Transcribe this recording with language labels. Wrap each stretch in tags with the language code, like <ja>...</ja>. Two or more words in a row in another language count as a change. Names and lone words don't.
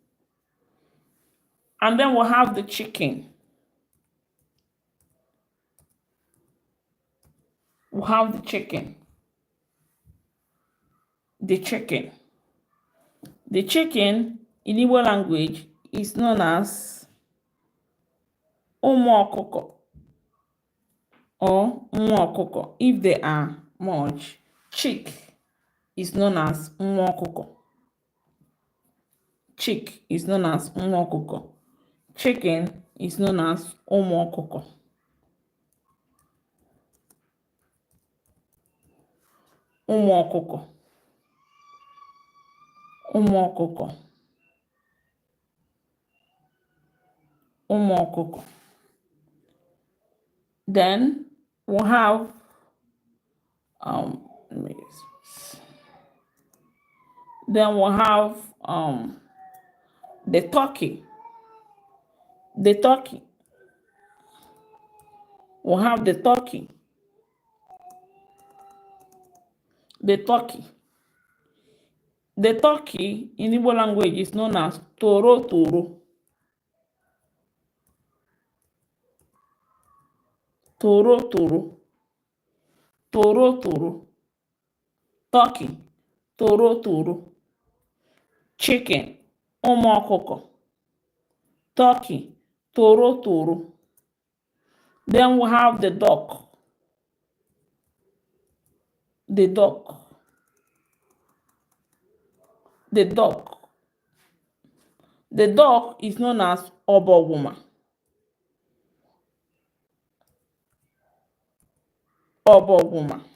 <en>And then we'll have the chicken. We'll have the chicken. The chicken. The chicken in Igbo language is known as</en> <ig>ụmụ ọkụkọ</ig> <en>or</en> <ig>nwa ọkụkọ</ig> <en>if they are much. Chick is known as</en> <ig>nwa ọkụkọ.</ig> <en>Chick is known as</en> <ig>nwa ọkụkọ.</ig> <en>Chicken is known as</en> <ig>ụmụ ọkụkọ. Ụmụ ọkụkọ. Ụmụ ọkụkọ. Ụmụ ọkụkọ.</ig> <en>Then we'll have the turkey. The turkey. We'll have the turkey. The turkey. The turkey in Igbo language is known as</en> <ig>toro toro. Toro toro. Toro toro. Turkey. Toro toro. Chicken. Ụmụ ọkụkọ. Turkey. Toro toro.</ig> <en>Then we have the duck. The duck. The duck. The duck is known as obogwuma. Obogwuma.</en>